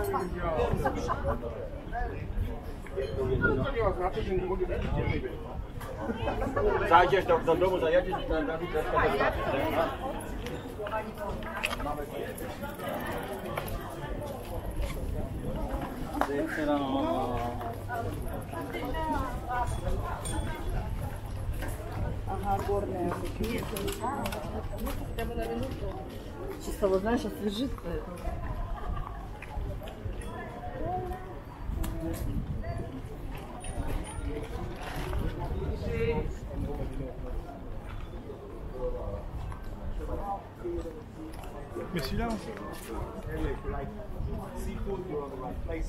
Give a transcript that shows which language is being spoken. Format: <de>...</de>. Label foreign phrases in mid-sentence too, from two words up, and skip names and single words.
<pl>Zajdziesz do domu, zajedziesz i tam Dawid</pl> <ru>Ага, горная. Чисто, вот знаешь, освежит.</ru> <fr>Mais celui-là,</fr> <en>seafood, you're on the right place.</en>